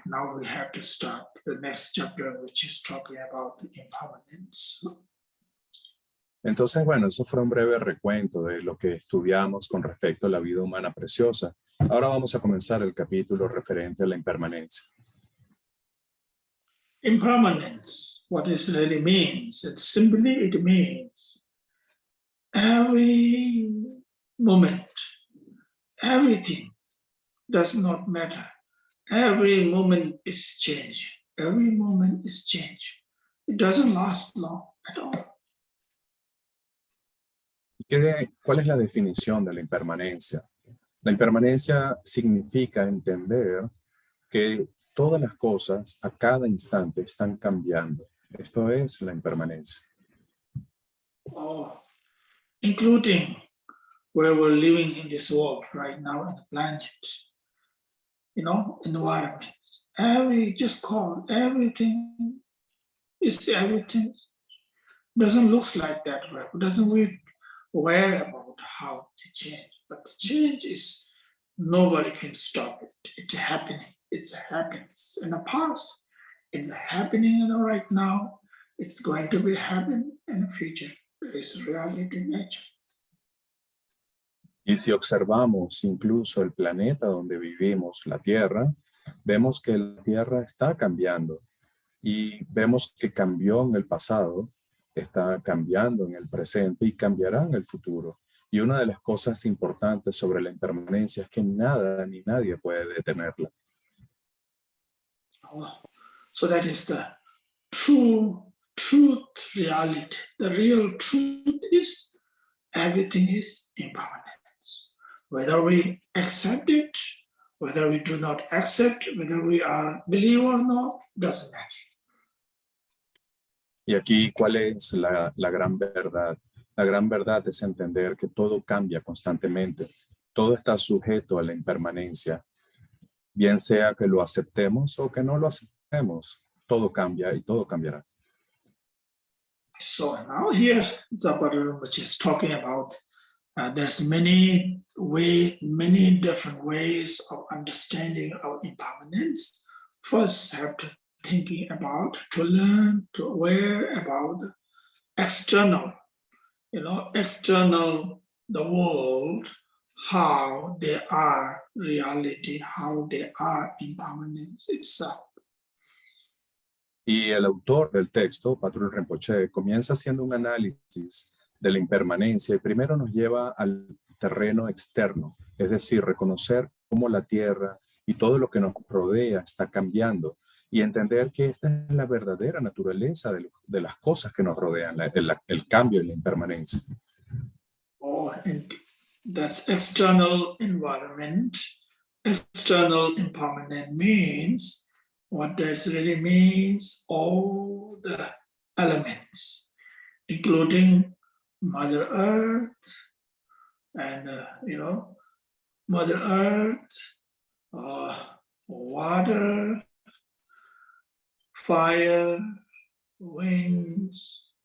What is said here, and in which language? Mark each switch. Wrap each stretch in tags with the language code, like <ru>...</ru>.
<en>Now we have to start the next chapter, which is talking about the impermanence.</en> <es>Entonces, bueno, eso fue un breve recuento de lo que estudiamos con respecto a la vida humana preciosa. Ahora vamos a comenzar el capítulo referente a la impermanencia.</es> <en>Impermanence, what it really means, it means every moment, everything does not matter. Every moment is change. Every moment is change. It doesn't last long at all.</en> <es>¿Cuál es la definición de la impermanencia? La impermanencia significa entender que todas las cosas a cada instante están cambiando. Esto es la impermanencia.</es> <en>Oh, including where we're living in this world right now in the planet, environments. Everything is everything. Doesn't look like that, right? Doesn't we aware about how to change? But the change is nobody can stop it. It's happening. It's happens in the past. It's happening right now. It's going to be happening in the future. It's reality nature.</en> <es>Y si observamos incluso el planeta donde vivimos, la Tierra, vemos que la Tierra está cambiando y vemos que cambió en el pasado, está cambiando en el presente y cambiará en el futuro. Y una de las cosas importantes sobre la impermanencia es que nada ni nadie puede detenerla.</es> <en>So that is the truth reality. The real truth is everything is impermanent. Whether we accept it, whether we do not accept, whether we are believe or not, doesn't matter.</en> <es>Y aquí, ¿cuál es la gran verdad? La gran verdad es entender que todo cambia constantemente. Todo está sujeto a la impermanencia. Bien sea que lo aceptemos o que no lo aceptemos, todo cambia y todo cambiará.</es> <en>So now here, Zapata which is talking about there's many different ways of understanding our impermanence. First, have to thinking about, to learn, to aware about external, the world, how they are reality, how they are impermanence itself.</en> <es>Y el autor del texto, Patrul Rinpoche, comienza haciendo un análisis de la impermanencia y primero nos lleva al terreno externo, es decir, reconocer cómo la tierra y todo lo que nos rodea está cambiando y entender que esta es la verdadera naturaleza de las cosas que nos rodean, el cambio y la impermanencia.</es> <en>And that's external environment. External impermanent means, what that really means, all the elements, including Mother Earth and, Mother Earth, water, fire, winds,</en>